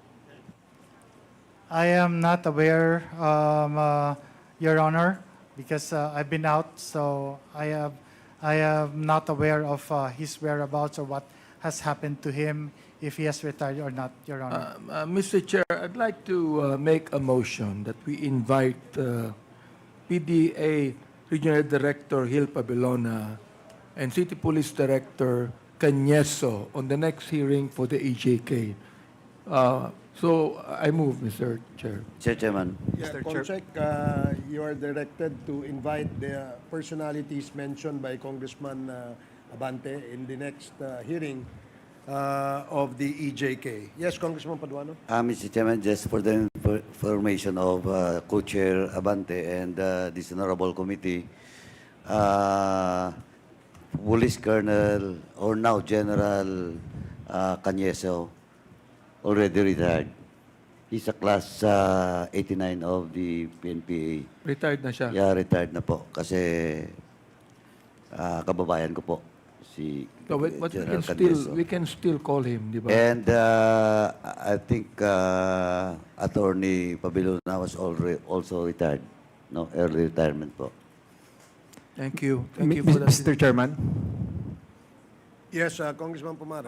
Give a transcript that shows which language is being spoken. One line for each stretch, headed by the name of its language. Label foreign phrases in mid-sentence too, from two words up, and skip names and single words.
English: I am not aware, Your Honor, because I've been out, so I am not aware of his whereabouts or what has happened to him, if he has retired or not, Your Honor. Mr. Chair, I'd like to make a motion that we invite PDA Regional Director Gil Pabilona and City Police Director Cañeso on the next hearing for the EJK. So I move, Mr. Chair. Mr. Chairman. Yeah, Comsec, you are directed to invite the personalities mentioned by Congressman Abante in the next hearing of the EJK. Yes, Congressman Paduano? Mr. Chairman, just for the information of Co-Chair Abante and this honorable committee, Police Colonel, or now General Cañeso, already retired. He's a class 89 of the PNPA.
Filipino: Retired na siya. Yeah, retired na po. Kasi kababayan ko po. si
English: So, but General Candeso. we can still call him,
Filipino: di ba?
English: And I think Attorney Pabelona was already also retired. No, early retirement po. Thank you. Thank you for that. Mr. Chairman, Yes, Congressman Pumare.